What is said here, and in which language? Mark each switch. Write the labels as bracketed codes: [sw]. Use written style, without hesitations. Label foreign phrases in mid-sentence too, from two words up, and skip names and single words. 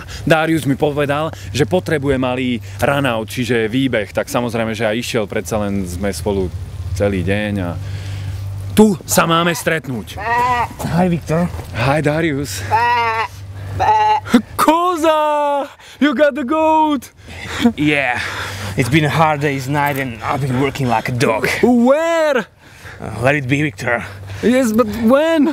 [sk] Darius mi povedal, že potrebuje malý runout, čiže výbeh, tak samozrejme, že aj išiel, predsa len sme spolu celý deň a tu sa máme stretnúť. [en] Hi, Victor. Hi, Darius. Koza! You got the goat! Yeah, it's been a hard day's night and I've been working like a dog. Where? Let it be, Victor. Yes, but when?